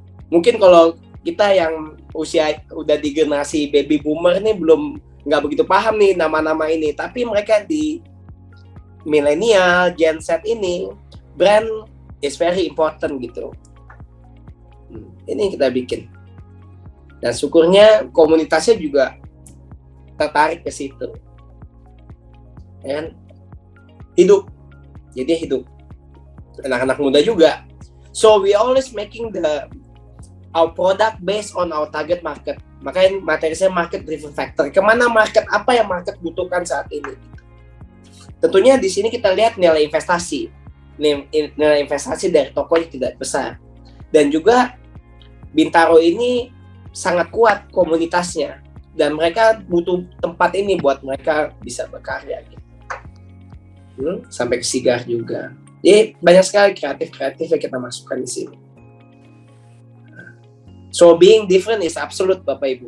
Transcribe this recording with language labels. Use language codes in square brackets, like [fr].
[id] Mungkin kalau kita yang usia udah di generasi baby boomer ini belum nggak begitu paham nih nama-nama ini, tapi mereka di milenial Gen Z ini [en] brand is very important [id] gitu. Ini kita bikin dan syukurnya komunitasnya juga tertarik ke situ, dan hidup, jadi hidup anak-anak muda juga. [en] So we always making our product based on our target market. [id] Makanya materi saya market driven factor. Kemana market, apa yang market butuhkan saat ini? Tentunya di sini kita lihat nilai investasi. Nilai investasi dari tokonya tidak besar. Dan juga Bintaro ini sangat kuat komunitasnya. Dan mereka butuh tempat ini buat mereka bisa berkarya. Sampai ke Sigar juga. Jadi banyak sekali kreatif yang kita masukkan di sini. [en] So being different is absolute, Bapak Ibu.